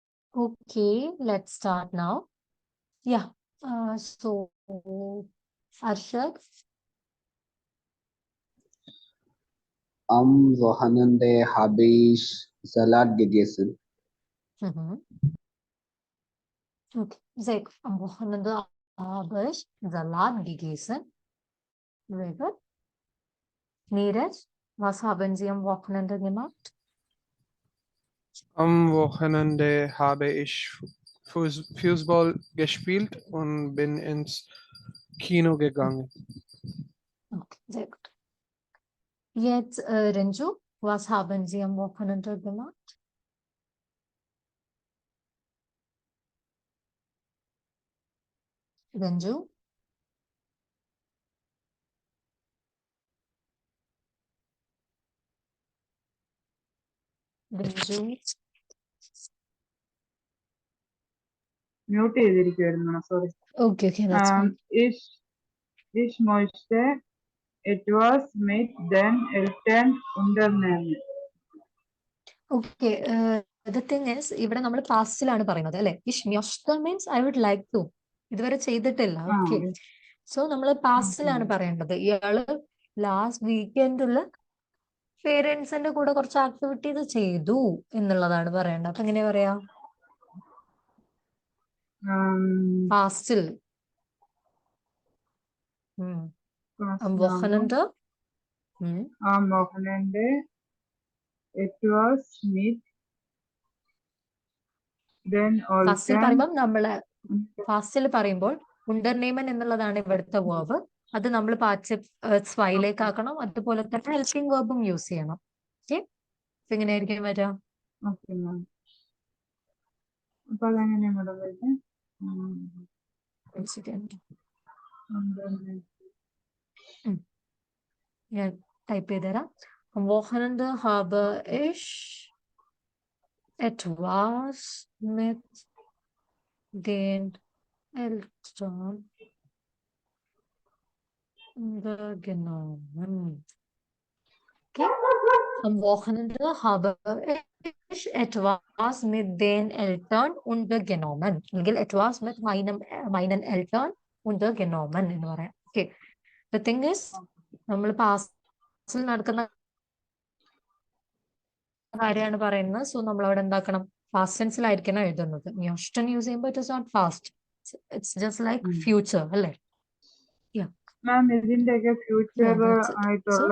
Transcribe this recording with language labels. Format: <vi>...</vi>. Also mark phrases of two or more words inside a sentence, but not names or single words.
<en>Okay, let's start now. Yeah. So, Arshad.</en> <de>Am Wochenende habe ich Salat gegessen.</de> <en>Okay.</en> <de>Zeg, am Wochenende habe ich Salat gegessen.</de> <en>Very good. Neeraj,</en> <de>was haben Sie am Wochenende gemacht? Am Wochenende habe ich Fußball gespielt und bin ins Kino gegangen. Okay, sehr gut. Jetzt, Renju, was haben Sie am Wochenende gemacht? Renju? Renju?</de> <ml>മ്യൂട്ട് ചെയ്തിരിക്കുവായിരുന്നു, സോറി.</ml> <en>Okay, that's fine.</en> <de>Ich möchte etwas mit den Eltern unternehmen.</de> <en>Okay, the thing is,</en> <ml>ഇവിടെ നമ്മൾ പാസ്റ്റിലാണ് പറയുന്നത് അല്ലെ?</ml> <de>Ich möchte</de> <en>means I would like to.</en> <ml>ഇതുവരെ ചെയ്തിട്ടില്ല.</ml> <en>okay, so</en> <ml>നമ്മൾ പാസ്റ്റിലാണ് പറയേണ്ടത്. ഇയാള് ലാസ്റ്റ് വീക്കെൻഡിൽ പേരൻസിന്റെ കൂടെ കുറച്ച് ആക്ടിവിറ്റീസ് ചെയ്തു എന്നുള്ളതാണ് പറയേണ്ടത്. അപ്പൊ എങ്ങനെയാ പറയാ? പാസ്റ്റിൽ</ml> <de>am Wochenende etwas mit den</de> <ml>ഫാസ്റ്റിൽ</ml> <de>Eltern.</de> <ml>പറയുമ്പോൾ നമ്മള് ഫാസ്റ്റിൽ പറയുമ്പോൾ ഉണ്ടർനെയ്മൻ എന്നുള്ളതാണ് ഇവിടുത്തെ വേർബ്. അത് നമ്മൾ സ്വയിലേക്ക് ആക്കണം. അതുപോലെ തന്നെ ഹെൽപ്പിംഗ് വേർബും യൂസ് ചെയ്യണം. ഓക്കെ, അപ്പൊ എങ്ങനെയായിരിക്കും വരാ?</ml> <en>okay ma'am.</en> <ml>അപ്പൊ അതെങ്ങനെയാ മാഡം വരുന്നത്? ഞാൻ ടൈപ്പ് ചെയ്തുതരാം.</ml> <de>Wochenende habe ich etwas mit den Eltern untergenommen.</de> <en>Okay.</en> <de>Am Wochenende habe ich etwas mit den Eltern untergenommen. അല്ലെങ്കിൽ etwas mit meinen Eltern untergenommen</de> <ml>എന്ന് പറയാം.</ml> <en>Okay. The thing is,</en> <ml>നമ്മൾ പാസ്റ്റിൽ നടക്കുന്ന കാര്യമാണ് പറയുന്നത്. സോ നമ്മൾ അവിടെ എന്താക്കണം? പാസ്റ്റ് ടെൻസിലായിരിക്കണം എഴുതുന്നത്.</ml> <en>മ്യോഷ്ടൻ യൂസ് ചെയ്യുമ്പോൾ it is not past, it's just like future അല്ലേ?</en> <ml>മാം ഇതിന്റെയൊക്കെ ഫ്യൂച്ചർ ആയിട്ടുള്ള</ml>